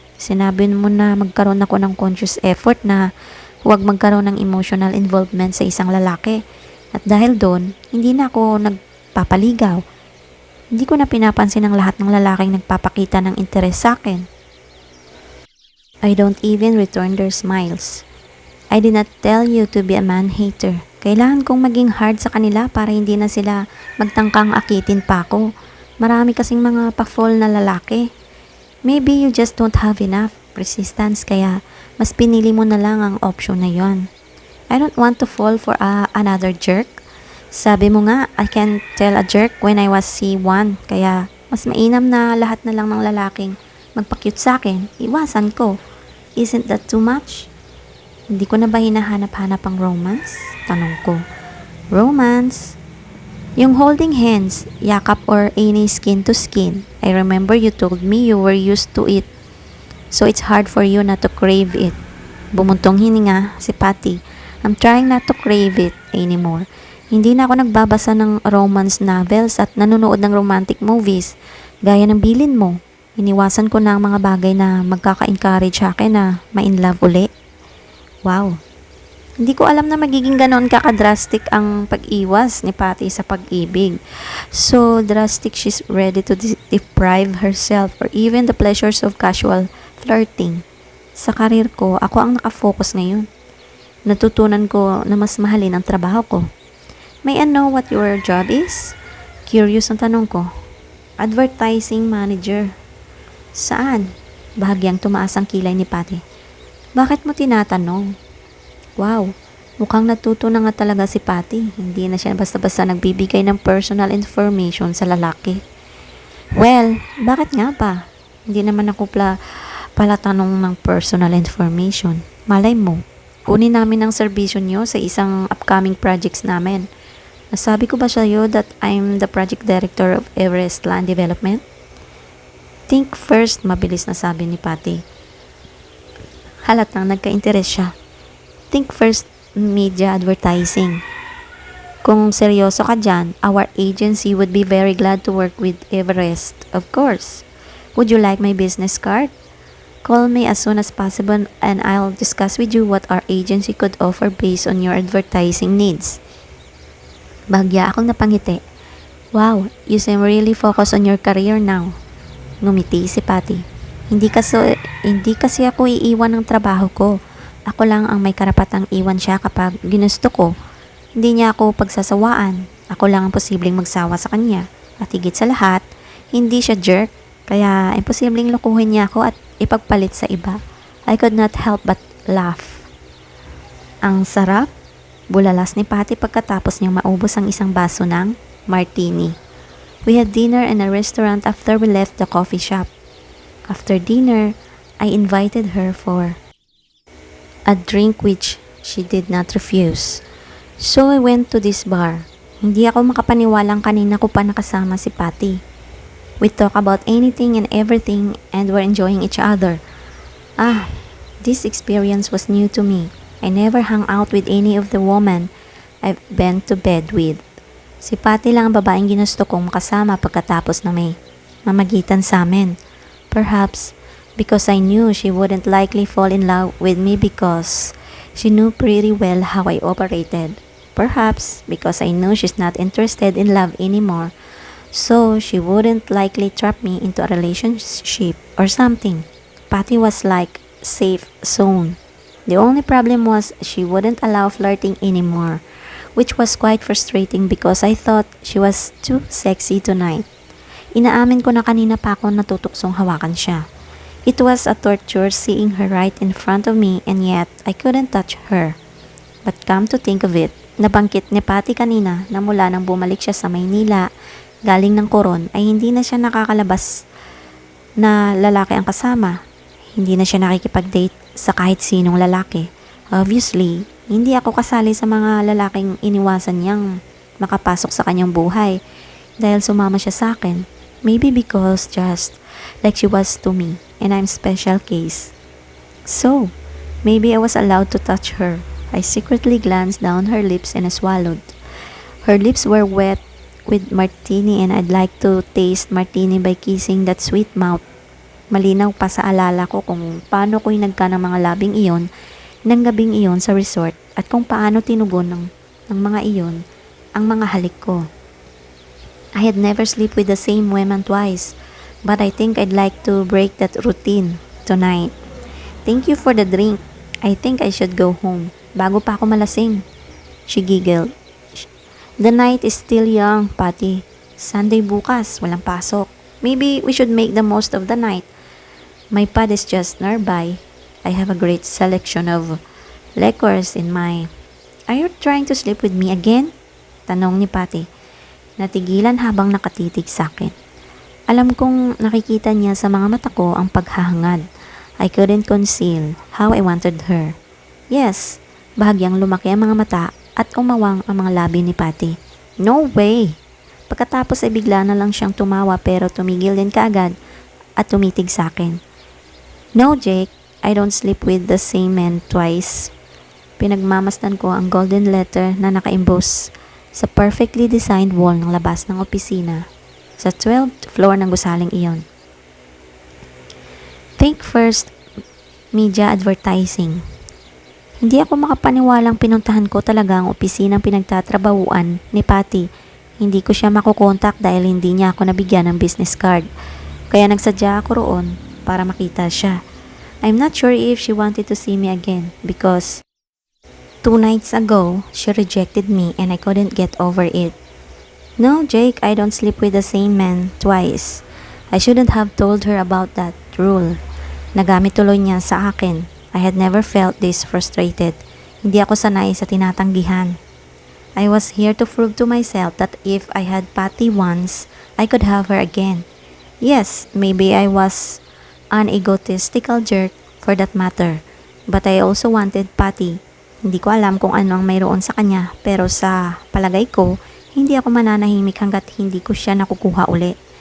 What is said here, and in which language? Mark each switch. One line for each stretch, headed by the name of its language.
Filipino: Sinabi mo na magkaroon ako ng
English: conscious effort
Filipino: na huwag magkaroon ng
English: emotional involvement
Filipino: sa isang lalaki. At dahil doon, hindi na ako nagpapaligaw. Hindi ko na pinapansin ang lahat ng lalaking nagpapakita ng interes sa akin.
English: I don't even return their smiles. I did not tell you to be a man-hater.
Filipino: Kailangan kong maging hard sa kanila para hindi na sila magtangkang akitin pa ako. Marami kasing mga pa-fall na lalaki.
English: Maybe you just don't have enough resistance
Filipino: kaya mas pinili mo na lang ang option na yon.
English: I don't want to fall for another jerk.
Filipino: Sabi mo nga,
English: I can tell a jerk when I was C1.
Filipino: Kaya mas mainam na lahat na lang ng lalaking magpa-cute sa akin. Iwasan ko.
English: Isn't that too much?
Filipino: Hindi ko na ba hinahanap-hanap ang romance? Tanong ko. Romance? Yung holding hands, yakap or any skin to skin.
English: I remember you told me you were used to it. So it's hard for you not to crave it.
Filipino: Bumuntong hininga si Patty.
English: I'm trying not to crave it anymore.
Filipino: Hindi na ako nagbabasa ng romance novels at nanonood ng romantic movies. Gaya ng bilin mo. Iniwasan ko na ang mga bagay na magkaka-encourage sa akin na ma-in love uli. Wow. Hindi ko alam na magiging ganon kaka-drastic ang pag-iwas ni Patty sa pag-ibig.
English: So drastic she's ready to deprive herself or even the pleasures of casual flirting.
Filipino: Sa karir ko, ako ang nakafocus ngayon. Natutunan ko na mas mahalin ang trabaho ko.
English: May I know what your job is?
Filipino: Curious ang tanong ko. Advertising manager. Saan? Bahagyang tumaas ang kilay ni Patty. Bakit mo tinatanong? Wow, mukhang natuto na nga talaga si Patty. Hindi na siya basta-basta nagbibigay ng personal information sa lalaki. Well, bakit nga ba? Hindi naman ako pala tanong ng personal information. Malay mo, kunin namin ang serbisyo nyo sa isang upcoming projects namin. Nasabi ko ba sa'yo
English: that I'm the project director of Everest Land Development?
Filipino: Think first, mabilis na sabi ni Patty. Halatang nagka-interes siya.
English: Think first, media advertising.
Filipino: Kung seryoso ka dyan,
English: our agency would be very glad to work with Everest, of course. Would you like my business card? Call me as soon as possible and I'll discuss with you what our agency could offer based on your advertising needs.
Filipino: Bahagya akong napangiti.
English: Wow, you seem really focused on your career now.
Filipino: Ngumiti si Patty. Hindi kasi ako iiwan ng trabaho ko. Ako lang ang may karapatang iwan siya kapag ginusto ko. Hindi niya ako pagsasawaan. Ako lang ang posibleng magsawa sa kanya. At higit sa lahat, hindi siya jerk. Kaya imposibleng lukuhin niya ako at ipagpalit sa iba.
English: I could not help but laugh.
Filipino: Ang sarap. Bulalas ni Patty pagkatapos niyang maubos ang isang baso ng martini.
English: We had dinner in a restaurant after we left the coffee shop. After dinner, I invited her for a drink which she did not refuse. So I went to this bar.
Filipino: Hindi ako makapaniwalang kanina ko pa nakasama si Patty.
English: We talk about anything and everything and we're enjoying each other. This experience was new to me. I never hung out with any of the women I've been to bed with.
Filipino: Si Patty lang ang babaeng ginusto kong makasama pagkatapos na may mamagitan sa amin.
English: Perhaps because I knew she wouldn't likely fall in love with me because she knew pretty well how I operated. Perhaps because I knew she's not interested in love anymore, so she wouldn't likely trap me into a relationship or something. Patty was like safe zone. The only problem was she wouldn't allow flirting anymore, which was quite frustrating because I thought she was too sexy tonight.
Filipino: Inaamin ko na kanina pa ako natutuksong hawakan siya.
English: It was a torture seeing her right in front of me and yet I couldn't touch her.
Filipino: But come to think of it, nabanggit ni Patty kanina na mula nang bumalik siya sa Maynila, galing ng Coron ay hindi na siya nakakalabas na lalaki ang kasama. Hindi na siya nakikipag-date sa kahit sinong lalaki. Obviously, hindi ako kasali sa mga lalaking iniwasan niyang makapasok sa kanyang buhay dahil sumama siya sa akin.
English: Maybe because just like she was to me and I'm special case. So, maybe I was allowed to touch her. I secretly glanced down her lips and I swallowed. Her lips were wet with martini and I'd like to taste martini by kissing that sweet mouth.
Filipino: Malinaw pa sa alala ko kung paano ko'y nagka ng mga labing iyon ng gabing iyon sa resort at kung paano tinugon ng mga iyon ang mga halik ko.
English: I had never slept with the same woman twice, but I think I'd like to break that routine tonight. Thank you for the drink. I think I should go home.
Filipino: Bago pa ako malasing.
English: She giggled. The night is still young, Patty. Sunday
Filipino: bukas, walang pasok.
English: Maybe we should make the most of the night. My pad is just nearby. I have a great selection of liquors in my... Are you trying to sleep with me again?
Filipino: Tanong ni Patty. Natigilan habang nakatitig sa akin. Alam kong nakikita niya sa mga mata ko ang paghahangad.
English: I couldn't conceal how I wanted her.
Filipino: Yes, bahagyang lumaki ang mga mata at umawang ang mga labi ni Patty.
English: No way!
Filipino: Pagkatapos ay bigla na lang siyang tumawa pero tumigil din kaagad at tumitig sa akin.
English: No, Jake, I don't sleep with the same man twice.
Filipino: Pinagmamasdan ko ang golden letter na naka-emboss sa perfectly designed wall ng labas ng opisina sa 12th floor ng gusaling iyon. Think First Media Advertising. Hindi ako makapaniwalang pinuntahan ko talaga ang opisinang pinagtatrabahuan ni Patty. Hindi ko siya makukontak dahil hindi niya ako nabigyan ng business card. Kaya nagsadya ako roon para makita siya.
English: I'm not sure if she wanted to see me again because 2 nights ago, she rejected me and I couldn't get over it. No, Jake, I don't sleep with the same man twice. I shouldn't have told her about that rule.
Filipino: Nagamit tuloy niya sa akin.
English: I had never felt this frustrated.
Filipino: Hindi ako sanay sa tinatanggihan.
English: I was here to prove to myself that if I had Patty once, I could have her again. Yes, maybe I was an egotistical jerk for that matter. But I also wanted Patty.
Filipino: Hindi ko alam kung ano ang mayroon sa kanya, pero sa palagay ko, hindi ako mananahimik hanggat hindi ko siya nakukuha uli.